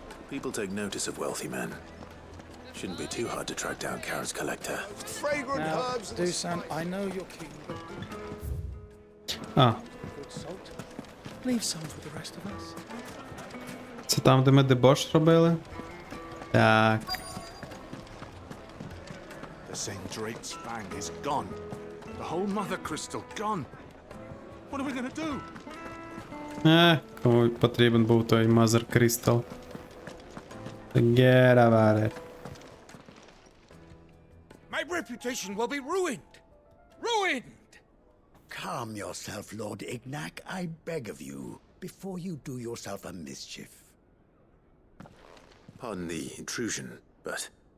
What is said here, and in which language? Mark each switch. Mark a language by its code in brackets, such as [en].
[en] People take notice of wealthy men. Shouldn't be too hard to track down Kara's collector. Fragrant herbs. Dusan, I know you're keen. [uk] А, [en] Salt. Leave some for the rest of us. [uk] це там, де ми дебош робили? Так. [en] The St. Drake's fang is gone. The whole mother crystal gone. What are we gonna do? [uk] Кому потрібен був той Mother Crystal. [en] Forget about it. My reputation will be ruined. Ruined! Calm yourself, Lord Ignac, I beg of you, before you do yourself a mischief. Pardon the intrusion, but